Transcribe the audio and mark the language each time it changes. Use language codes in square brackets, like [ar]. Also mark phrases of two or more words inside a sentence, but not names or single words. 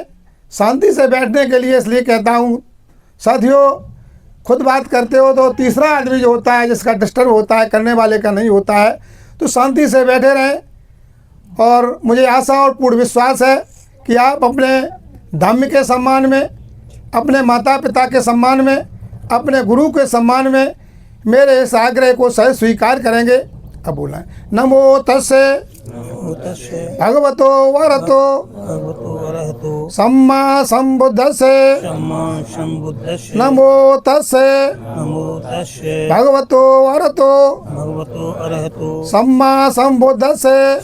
[hi] शांति से बैठने के लिए इसलिए कहता हूँ साथियों, खुद बात करते हो तो तीसरा आदमी जो होता है, जिसका डिस्टर्ब होता है, करने वाले का नहीं होता है, तो शांति से बैठे रहें। और मुझे आशा और पूर्ण विश्वास है कि आप अपने धर्म के सम्मान में, अपने माता पिता के सम्मान में, अपने गुरु के सम्मान में मेरे इस आग्रह को सही स्वीकार करेंगे। अब बोला है, [pi] नमो तस्से भगवतो वरहतो सम्मा संबुद्धस्से नमो तस्से भगवतो वरहतो सम्मा संबुद्धस्से